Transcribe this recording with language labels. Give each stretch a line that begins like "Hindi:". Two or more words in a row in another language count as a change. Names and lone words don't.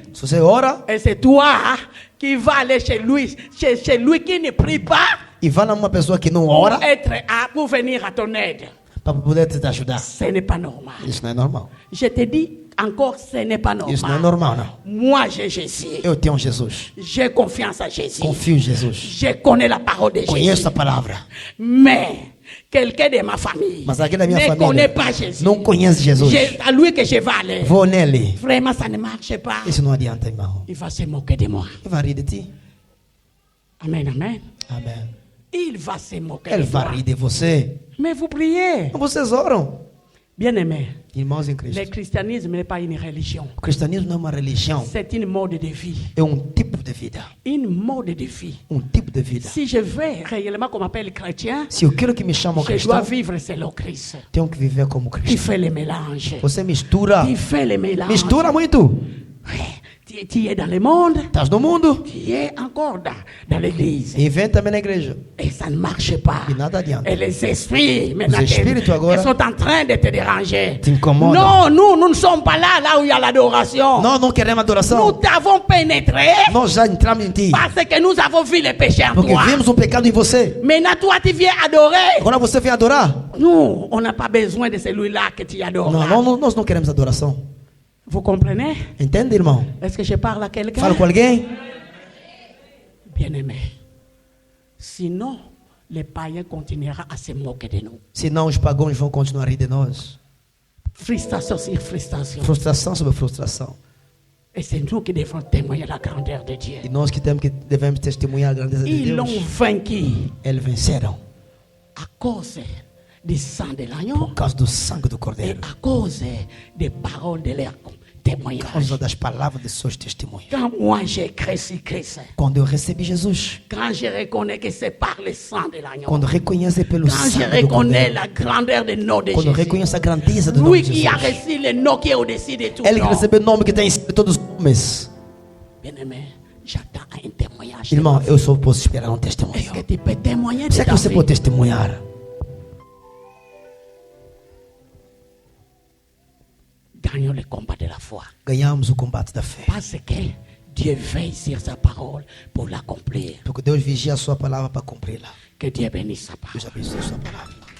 Portuguese: Se você ora
French: Et c'est toi qui vas aller chez lui qui ne prie pas
Portuguese: e vai numa pessoa que não
French: pour,
Portuguese: ora
French: pour venir à ton aide.
Portuguese: para poder te ajudar.
French: Ce n'est pas normal.
Portuguese: Isso não é normal.
French: Je te dis encore, ce n'est pas
Portuguese: Isso não é
French: normal.
Portuguese: normal, não.
French: Moi, j'ai Jésus.
Portuguese: Eu tenho Jesus.
French: J'ai confiance à Jésus.
Portuguese: Confio em Jesus.
French: Je connais la parole de Jésus.
Portuguese: Conheço a palavra.
French: Mais quelqu'un de ma famille
Portuguese: Mas aquele da minha
French: ne
Portuguese: família
French: connaît pas Jésus.
Portuguese: não conhece Jesus.
French: C'est à lui que je vais aller.
Portuguese: Vou nele.
French: Vraiment, ça ne marche pas.
Portuguese: Isso não adianta, irmão.
French: Il va se moquer de moi.
Portuguese: Ele vai rir de ti.
French: Amen, amen.
Portuguese: Amém.
French: Il va se moquer
Portuguese: Ele
French: de moi.
Portuguese: vai rir de você.
French: Mais vous priez.
Portuguese: Vocês oram.
French: Bien-aimé,
Portuguese: Irmãos em
French: le
Portuguese: Cristo.
French: christianisme n'est pas une religion.
Portuguese: O cristianismo não é uma religião.
French: C'est une mode de vie.
Portuguese: É um tipo de vida.
French: Une mode de vie.
Portuguese: Um tipo de vida.
French: Si je veux réellement qu'on m'appelle chrétien,
Portuguese: Se eu quero que me chamam
French: je dois
Portuguese: cristão,
French: vivre selon Christ.
Portuguese: tenho que viver como
French: Tu
Portuguese: Cristo.
French: fais le mélange.
Portuguese: Você mistura.
French: Tu fais le mélange.
Portuguese: Mistura muito.
French: Ouais, tu tu es dans le monde,
Portuguese: Estás no mundo
French: tu es encore dans l'église.
Portuguese: e vem também na igreja.
French: Et ça ne marche pas.
Portuguese: E nada adianta.
French: Et les esprits, maintenant,
Portuguese: espíritos agora
French: ils sont en train de te déranger.
Portuguese: te incomodam.
French: Non, nous ne sommes pas là où il y a l'adoration.
Portuguese: Nós não queremos
French: Nous
Portuguese: adoração.
French: t'avons pénétré
Portuguese: Nós já entramos em ti.
French: parce que nous avons vu le péché en
Portuguese: Porque
French: toi.
Portuguese: vimos um pecado em você.
French: Maintenant, toi, tu viens adorer.
Portuguese: Agora você vem adorar?
French: Nous, on n'a pas besoin de celui-là que tu adores.
Portuguese: Não, nós não queremos adoração.
French: Vous comprenez?
Portuguese: Entende, irmão?
French: Est-ce que je parle à quelqu'un?
Portuguese: Fala com alguém.
French: Bien-aimé. Sinon, les païens continueront à se moquer de nous.
Portuguese: Senão os pagãos vão continuar a rir de nós.
French: Frustration sur frustration.
Portuguese: Frustração sobre frustração.
French: Et c'est nous qui devons témoigner la grandeur de Dieu.
Portuguese: E nós que devemos testemunhar a grandeza de
French: Ils l'ont
Portuguese: Deus.
French: vaincu
Portuguese: Eles venceram
French: à cause du sang de l'agneau
Portuguese: por causa do sangue do
French: et
Portuguese: Cordeiro.
French: à cause des paroles de leur
Portuguese: Por
French: témoignage.
Portuguese: causa das palavras de seus testemunhos.
French: Quand moi j'ai cru Christ,
Portuguese: Quando eu recebi Jesus,
French: quand je reconnais que c'est par le sang de l'agneau,
Portuguese: quando reconheço pelo
French: quand je
Portuguese: sangue do
French: reconnais
Portuguese: Cordeiro,
French: la grandeur du nom de
Portuguese: quando
French: Jésus,
Portuguese: reconheço a grandeza do nome
French: lui
Portuguese: de
French: qui a
Portuguese: Jesus,
French: reçu le nom qui est au-dessus de tout
Portuguese: Ele que
French: nom.
Portuguese: recebeu o nome que tem em cima de todos os nomes.
French: Bien-aimé, j'attends un témoignage.
Portuguese: Irmão, eu só posso esperar um
French: Est-ce
Portuguese: testemunho.
French: que tu peux témoigner de
Portuguese: Será
French: ta
Portuguese: que você
French: vie?
Portuguese: pode testemunhar?
French: Gagnons le combat de la foi.
Portuguese: Ganhamos o combate da fé.
French: Parce que Dieu veille sur sa parole pour l'accomplir.
Portuguese: Porque Deus vigia a sua palavra para cumpri-la.
French: Que Dieu bénisse sa parole.
Portuguese: Deus abençoe a sua palavra.